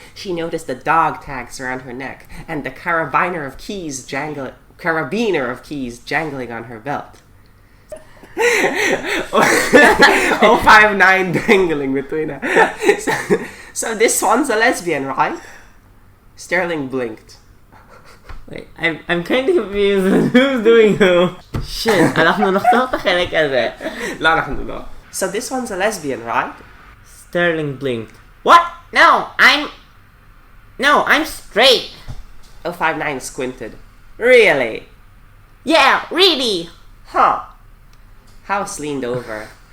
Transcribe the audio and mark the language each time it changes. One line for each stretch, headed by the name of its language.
English: She noticed the dog tags around her neck and the carabiner of keys jangling on her belt. 059 dangling between her. So this one's a lesbian, right? Sterling blinked. Wait, I'm kind of confused with who's doing who.
Hebrew: Shit, אנחנו נחזור את החלק הזה. לא, אנחנו לא.
English: So this one's a lesbian, right? Sterling blinked. What? No, I'm straight. 059 squinted. Really? Yeah, really. Huh. House leaned over.